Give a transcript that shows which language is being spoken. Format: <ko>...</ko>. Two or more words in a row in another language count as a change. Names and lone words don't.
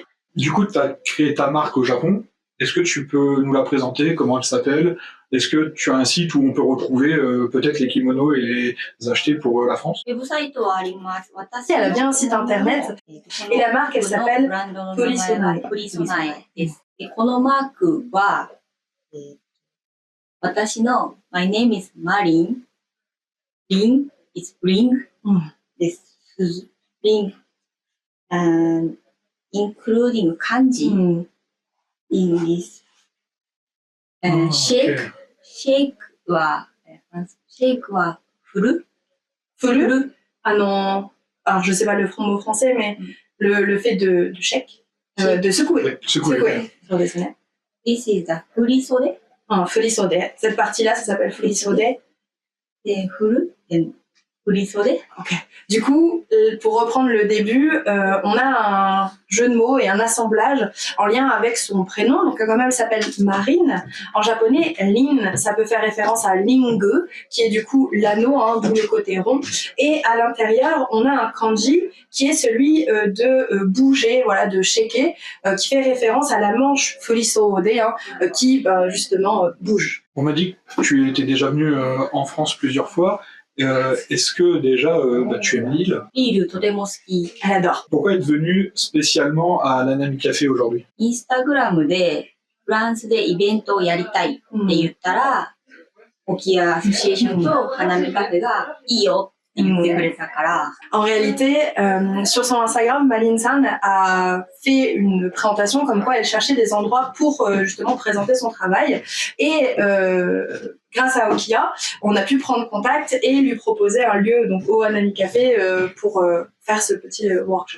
<fr>Du coup, tu as créé ta marque au Japon. Est-ce que tu peux nous la présenter? Comment elle s'appelle? Est-ce que tu as un site où on peut retrouver peut-être les kimonos et les acheter pour la France? Elle a bien un site internet et la marque elle s'appelle Furisonai.</fr> <ja>このマークは、私の</ja> <en>My name is Marin. Ring is ring. です。Ring and including kanji in this.</en> <ja>Shake. Shake は振る。</ja> <fr>Alors je sais pas le mot français, mais le fait de shake, de secouer. Secouer.</fr> <en>This is a 振り袖。</en> <ja>振り袖.</ja> <fr>Cette partie-là, ça s'appelle 振り袖.</fr> <ja>Et 振る。振り袖。</ja> <fr>Ok. Du coup, pour reprendre le début, on a un jeu de mots et un assemblage en lien avec son prénom. Donc, comme elle s'appelle Marine, en japonais, Lin, ça peut faire référence à Linge, qui est du coup l'anneau, d'où le côté rond. Et à l'intérieur, on a un kanji qui est celui de bouger, voilà, de shaker, qui fait référence à la manche furisode, qui justement bouge. On m'a dit que tu étais déjà venu en France plusieurs fois. Est-ce que déjà tu aimes l'île? Elle adore. Pourquoi être venue spécialement à l'Anami Café aujourd'hui?</fr> <ja>Instagram でフランスでイベントをやりたいって言ったら、沖屋アソシエーションと花見カフェがいいよって言ってくれたから。</ja> <fr>En réalité, sur son Instagram, Maline-san a fait une présentation comme quoi elle cherchait des endroits pour justement présenter son travail. Et grâce à Okiya, on a pu prendre contact et lui proposer un lieu donc au Anami Café pour faire ce petit workshop.</fr>